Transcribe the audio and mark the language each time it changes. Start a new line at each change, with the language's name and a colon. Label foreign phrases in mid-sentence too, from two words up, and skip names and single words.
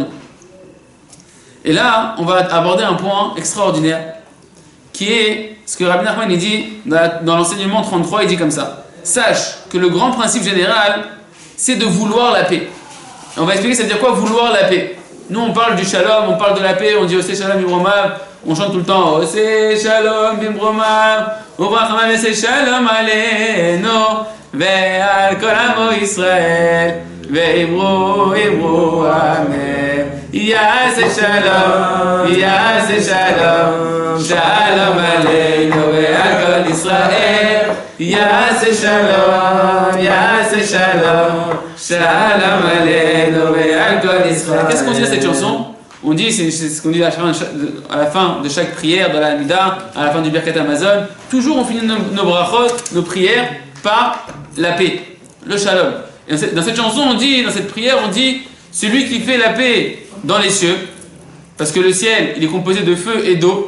French: Et là, on va aborder un point extraordinaire qui est ce que Rabbi Nachman il dit dans l'enseignement 33, il dit comme ça. Sache que le grand principe général, c'est de vouloir la paix. Et on va expliquer ça veut dire quoi vouloir la paix. Nous on parle du shalom, on parle de la paix, on dit
Hebrew: עושה שלום במרומיו,
French: on chante tout le temps
Hebrew: עושה שלום במרומיו, וברחם עושה שלום עלינו, ועל כל עמו ישראל, ואמרו ואמרו אמן. יעשה שלום, שלום עלינו, ועל כל ישראל. יעשה שלום, שלום עלינו ועל כל ישראל.
French: Qu'est-ce qu'on dit dans cette chanson? On dit, c'est ce qu'on dit à la fin de chaque prière de la Hamida, à la fin du Birkat Hamazon. Toujours on finit nos brachot, nos prières, par la paix, le shalom. Et dans cette chanson, on dit, dans cette prière, on dit celui qui fait la paix dans les cieux, parce que le ciel, il est composé de feu et d'eau.